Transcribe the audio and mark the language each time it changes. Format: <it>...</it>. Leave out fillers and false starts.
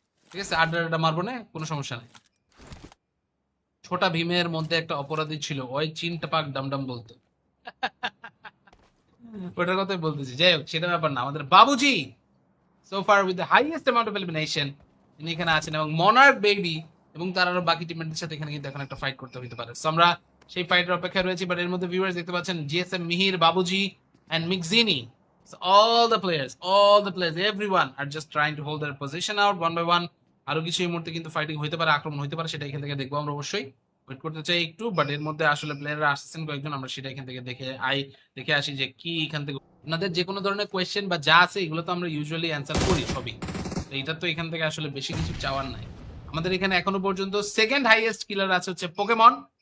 <bn>ঠিক আছে, আড্ডা আড্ডা মারবো না, কোনো সমস্যা নেই। ছোটা ভীমের মধ্যে একটা অপরাধী ছিল, ওই চিনটা পাক ডামডাম বলতো। ওটার কথাই বলতেছি। যাই হোক, সেটা ব্যাপার না। আমাদের বাবুজি</bn> <en>so far with the highest amount of elimination</en> <bn>তিনি এখানে আছেন, এবং মনার্ক বেবি এবং তার আরো বাকি টিমমেটদের সাথে এখানে কিন্তু এখন একটা ফাইট করতে হতে পারে। So আমরা সেই ফাইটের অপেক্ষায় রয়েছি। বাট এর মধ্যে ভিউয়ার্স দেখতে পাচ্ছেন GSM Mihir, বাবুজি and মিকজিনি,</bn> <en>so all the players everyone are just trying to hold their position out one by one.</en> <bn>আরো কিছু এই মুহূর্তে কিন্তু ফাইটিং হইতে পারে, আক্রমণ হইতে পারে, সেটা এখান থেকে দেখবো আমরা অবশ্যই। ওয়েট করতে চাই একটু, বাট এর মধ্যে আসলে প্লেয়াররা আসছেন কয়েকজন, আমরা সেটা এখান থেকে দেখে আসি যে কি এখান থেকে আপনাদের যে কোনো ধরনের কোয়েশ্চেন বা যা আছে এগুলো তো আমরা ইউজুয়ালি অ্যান্সার করি সবই। তো এটা তো এখান থেকে আসলে বেশি কিছু চাওয়ার নাই। আমাদের এখানে এখনো পর্যন্ত সেকেন্ড হাইয়েস্ট কিলার আছে হচ্ছে পোকেমন।</bn>